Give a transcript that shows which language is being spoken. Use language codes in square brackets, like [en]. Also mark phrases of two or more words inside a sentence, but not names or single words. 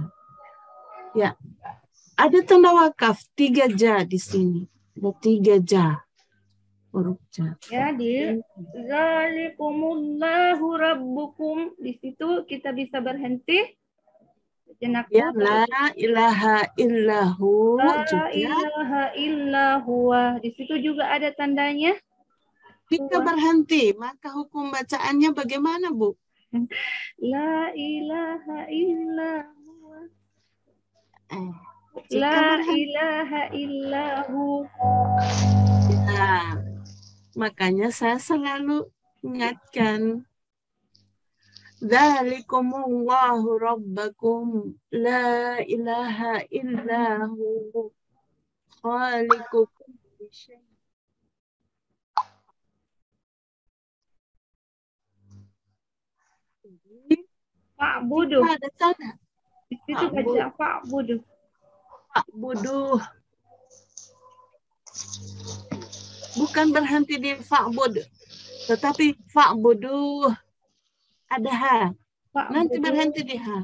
[id] Ya. Ada tanda wakaf 3 ja di sini. Ada 3 ja. Huruf ja. Ya, di [ar] ذلكم الله ربكم, [id] di situ kita bisa berhenti sejenak. Ya, [ar] لا إله إلا هو. لا إله إلا هو. [id] Di situ juga ada tandanya. Jika berhenti, maka hukum bacaannya bagaimana, Bu? [ar] لا إله إلا هو. لا إله إلا هو. La [id] Nah, makanya saya selalu ingatkan, [ar] ذلكم الله ربكم لا إله إلا هو خالق كل شيء'. [id] Fa'budu. Kita ada tanda Di situ baca fa'budu. fa'budu, bukan berhenti di fa'bud, tetapi fa'budu ada ha. Nanti Fa'budu. berhenti di ha.